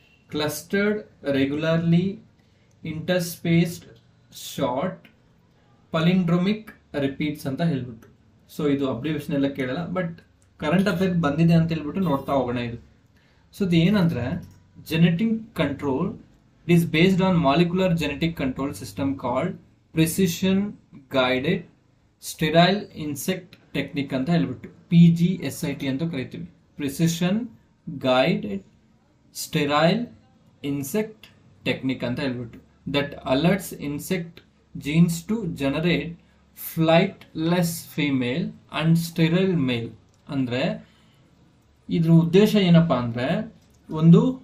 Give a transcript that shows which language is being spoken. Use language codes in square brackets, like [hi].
[en] clustered regularly interspaced short palindromic repeats [kn] ಅಂತ ಹೇಳ್ಬಿಟ್ಟು. So ಇದು ಅಬ್ರಿವೇಷನ್ ಎಲ್ಲ ಕೇಳಲ್ಲ, ಬಟ್ ಕರೆಂಟ್ ಅಫೇರ್ ಬಂದಿದೆ ಅಂತ ಹೇಳ್ಬಿಟ್ಟು ನೋಡ್ತಾ ಹೋಗೋಣ. ಇದು ಸೊ ಇದು ಏನಂದ್ರೆ genetic control. [en] It is based on molecular genetic control system called precision guided sterile insect technique [kn] ಅಂತ ಹೇಳ್ಬಿಟ್ಟು [en] PGSIT [kn] ಅಂತ ಕರಿತೀವಿ. [en] precision guided sterile insect technique [kn] ಅಂತ ಹೇಳ್ಬಿಟ್ಟು [en] That alerts insect genes to generate flightless female and sterile male. [kn] ಅಂದ್ರೆ ಇದ್ರ ಉದ್ದೇಶ ಏನಪ್ಪಾ ಅಂದ್ರೆ ಒಂದು